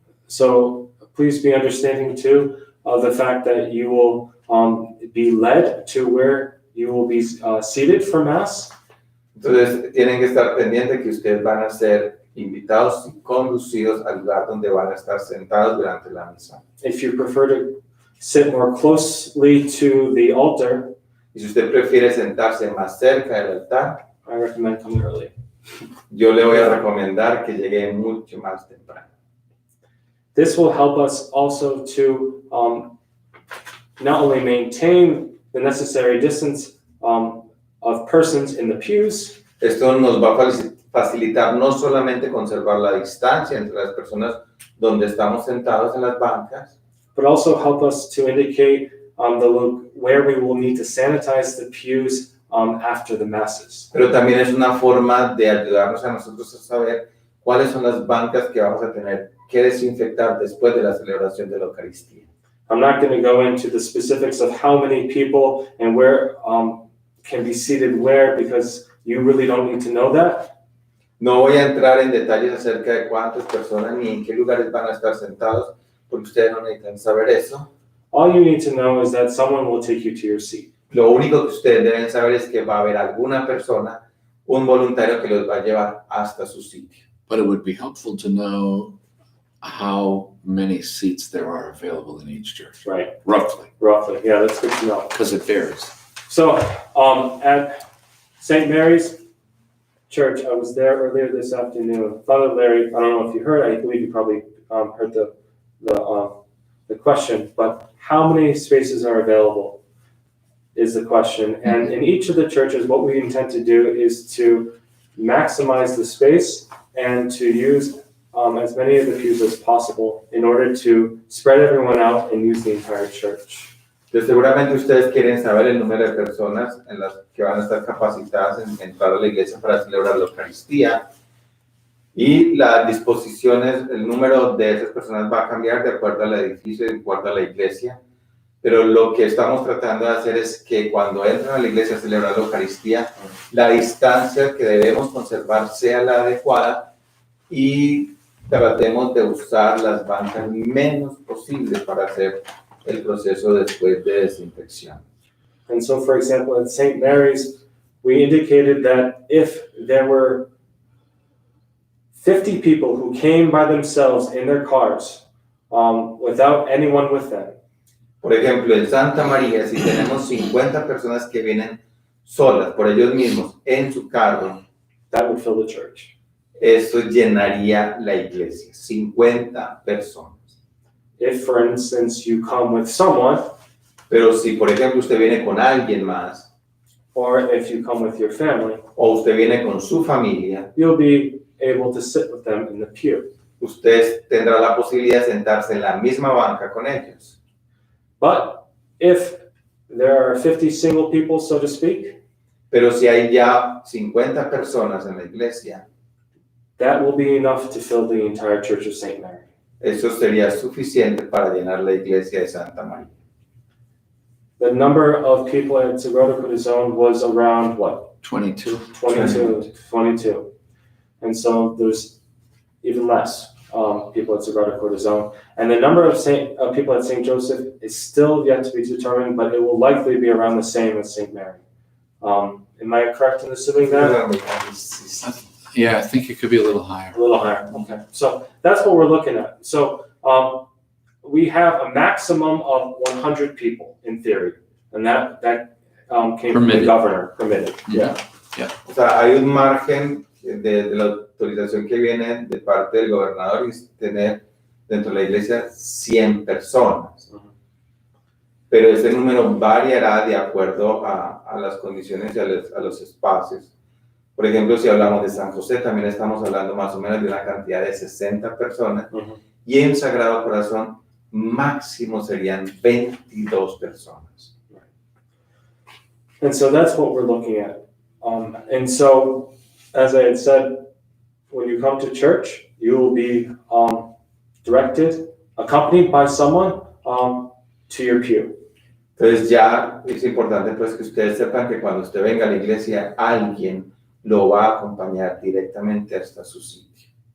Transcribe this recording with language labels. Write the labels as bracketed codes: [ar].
[en] So please be understanding too of the fact that you will be led to where you will be seated for Mass. [es] Entonces tienen que estar pendientes que ustedes van a ser invitados y conducidos al lugar donde van a estar sentados durante la misa. [en] If you prefer to sit more closely to the altar, [es] Y si usted prefiere sentarse más cerca del altar, [en] I recommend coming early. [es] yo le voy a recomendar que llegue mucho más temprano. [en] This will help us also to not only maintain the necessary distance of persons in the pews, [es] Esto nos va a facilitar no solamente conservar la distancia entre las personas donde estamos sentados en las bancas, [en] but also help us to indicate where we will need to sanitize the pews after the masses. [es] pero también es una forma de ayudarnos a nosotros a saber cuáles son las bancas que vamos a tener que desinfectar después de la celebración de la Eucaristía. [en] I'm not going to go into the specifics of how many people and where can be seated where, because you really don't need to know that. [es] No voy a entrar en detalles acerca de cuántas personas ni en qué lugares van a estar sentados, porque ustedes no necesitan saber eso. [en] All you need to know is that someone will take you to your seat. [es] Lo único que ustedes deben saber es que va a haber alguna persona, un voluntario que los va a llevar hasta su sitio. [en] But it would be helpful to know how many seats there are available in each church. Right. Roughly, Yeah, that's good to know. because it varies. So at St. Mary's Church, I was there earlier this afternoon. Father Larry, I don't know if you heard, I believe you probably heard the question, but how many spaces are available is the question. And in each of the churches, what we intend to do is to maximize the space and to use as many of the pews as possible in order to spread everyone out and use the entire church. [es] Entonces, seguramente ustedes quieren saber el número de personas en las que van a estar capacitadas en entrar a la iglesia para celebrar la Eucaristía. Y las disposiciones, el número de esas personas va a cambiar de acuerdo al edificio, de acuerdo a la iglesia. Pero lo que estamos tratando de hacer es que cuando entran a la iglesia a celebrar la Eucaristía, la distancia que debemos conservar sea la adecuada y tratemos de usar las bancas menos posible para hacer el proceso después de desinfección. [en] And so, for example, at St. Mary's, we indicated that if there were 50 people who came by themselves in their cars without anyone with them, [es] Por ejemplo, en Santa María, si tenemos 50 personas que vienen solas, por ellos mismos, en su carro, [en] that would fill the church. [es] eso llenaría la iglesia, 50 personas. [en] If, for instance, you come with someone, [es] Pero si, por ejemplo, usted viene con alguien más, [en] or if you come with your family, [es] o usted viene con su familia, [en] you'll be able to sit with them in the pew. [es] usted tendrá la posibilidad de sentarse en la misma banca con ellos. [en] But if there are 50 single people, so to speak, [es] Pero si hay ya 50 personas en la iglesia, [en] that will be enough to fill the entire Church of St. Mary. [es] eso sería suficiente para llenar la iglesia de Santa María. [en] The number of people at Sagrada Corazon was around, what, 22. 22. And so there's even less people at Sagrada Corazon. And the number of people at St. Joseph is still yet to be determined, but it will likely be around the same as St. Mary. Am I correct in assuming that? Yeah, I think it could be a little higher. A little higher, okay. So that's what we're looking at. So we have a maximum of 100 people in theory, and that came from the Permitted. governor, permitted. Yeah. [es] O sea, hay un margen de la autorización que viene de parte del gobernador y es tener dentro de la iglesia 100 personas. Ujú. Pero ese número variará de acuerdo a las condiciones y a los espacios. Por ejemplo, si hablamos de San José, también estamos hablando más o menos de una cantidad de 60 personas. Mhm. Y en Sagrado Corazón, máximo serían 22 personas. [en] And so that's what we're looking at. And so, as I had said, when you come to church, you will be directed, accompanied by someone to your pew. [es] Entonces ya es importante pues que ustedes sepan que cuando usted venga a la iglesia, alguien lo va a acompañar directamente hasta su sitio.